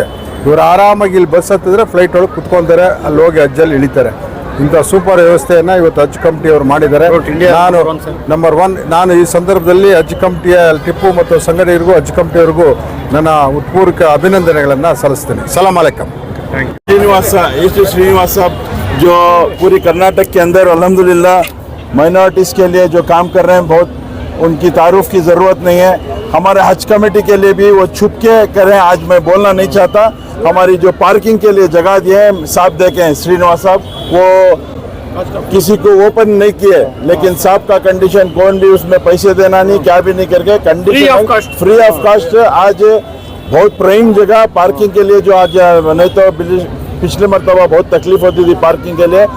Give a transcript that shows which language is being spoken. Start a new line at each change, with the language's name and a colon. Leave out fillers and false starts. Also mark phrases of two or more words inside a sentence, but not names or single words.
Kannada: ಇವರು ಆರಾಮಾಗಿ ಇಲ್ಲಿ ಬಸ್ ಹತ್ತಿದ್ರೆ ಫ್ಲೈಟ್ ಒಳಗೆ ಕುತ್ಕೊತಾರೆ, ಅಲ್ಲಿ ಹೋಗಿ ಹಜ್ಜಲ್ಲಿ ಇಳಿತಾರೆ. ಇಂಥ ಸೂಪರ್ ವ್ಯವಸ್ಥೆಯನ್ನು ಇವತ್ತು ಹಜ್ ಕಮಿಟಿ ಅವರು ಮಾಡಿದ್ದಾರೆ. ನಂಬರ್ 1 ನಾನು ಈ ಸಂದರ್ಭದಲ್ಲಿ ಹಜ್ ಕಮಿಟಿಯ ಟಿಪ್ಪು ಮತ್ತು ಸಂಘಟಕರಿಗೂ ಹಜ್ ಕಮಿಟಿಯವರಿಗೂ ನನ್ನ ಉತ್ಪೂರ್ವಕ ಅಭಿನಂದನೆಗಳನ್ನು ಸಲ್ಲಿಸ್ತೇನೆ.
Arabic: سلام عليكم.
Hindi: श्रीनिवास साहब जो पूरी कर्नाटक के अंदर अल्हम्दुलिल्लाह माइनॉरिटीज़ के लिए जो काम कर रहे हैं, बहुत उनकी तारुफ की ज़रूरत नहीं है. हमारे हज कमेटी के लिए भी वो छुप के करें, आज मैं बोलना नहीं चाहता. हमारी जो पार्किंग के लिए जगह दिए हैं, साहब देखें श्रीनिवास साहब, वो किसी को ओपन नहीं किए, लेकिन साहब का कंडीशन कौन भी उसमें पैसे देना नहीं, क्या भी नहीं करके कंडीशन
English: free of cost
Hindi: आज बहुत प्राइम जगह पार्किंग के लिए, जो आज नहीं तो पिछले मरतबा बहुत तकलीफ होती थी पार्किंग के लिए.